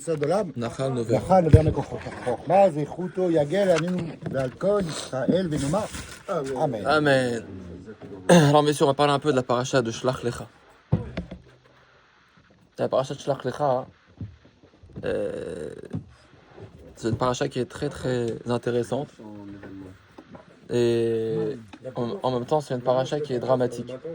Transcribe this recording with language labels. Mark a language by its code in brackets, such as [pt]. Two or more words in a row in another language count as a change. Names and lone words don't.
[he] יסוד עולם. נחל נובע. נחל נובע מחוכמה, זכותו יגל עלינו ועל כל ישראל ונאמר אמן. Amen. [fr] Alors messieurs, on va parler un peu de la paracha de [he] שלח לך. [fr] La paracha de [he] שלח לך, [fr] c'est une paracha qui est très très intéressante. Et en même temps, c'est une paracha qui est dramatique.